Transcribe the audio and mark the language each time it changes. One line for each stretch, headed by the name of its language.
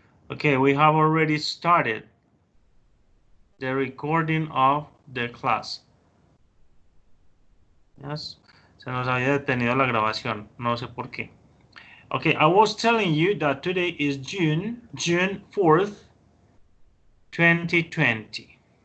English: Okay, we have already started the recording of the class.
Spanish: Yes, se nos había detenido la grabación, no sé por qué.
English: Okay, I was telling you that today is June 4th, 2020.